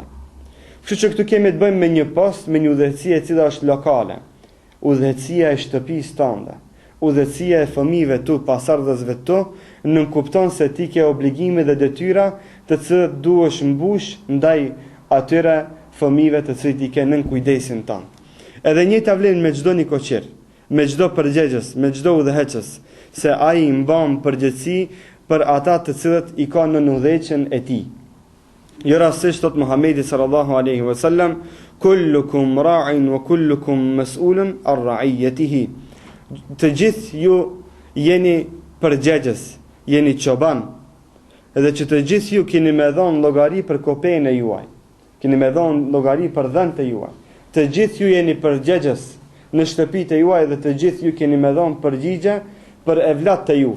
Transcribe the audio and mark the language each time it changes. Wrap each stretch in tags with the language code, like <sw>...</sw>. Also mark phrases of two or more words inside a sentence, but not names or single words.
<sq>Kështu që këtu kemi të bëjmë me një post, me një udhëheqësi e cila është lokale, udhëheqësia e shtëpisë tënde, udhëheqësia e fëmijëve tu, pasardhësve tu, nënkupton se ti ke obligime dhe detyra të cilat duhesh mbush ndaj atyre fëmijëve të cilët i kanë nën kujdesin tënd. Edhe njëjta vlen me çdo nikoqir, me çdo përgjegjës, me çdo udhëheqës, se ai i mban përgjegjësi për ata të cilët i kanë në udhëheqjen e tij. Jo rastisht thot Muhamedi</sq> <ar>صلى الله عليه وسلم, كلكم راع وكلكم مسؤول عن رعيته.</ar> <sq>Të gjithë ju jeni përgjegjës, jeni çoban, edhe që të gjithë ju keni me dhënë llogari për kopën e juaj. Keni me dhënë llogari për dhënat e juaj. Të gjithë ju jeni përgjegjës në shtëpitë e juaj dhe të gjithë ju keni me dhënë përgjigje për evlat të juve.</sq>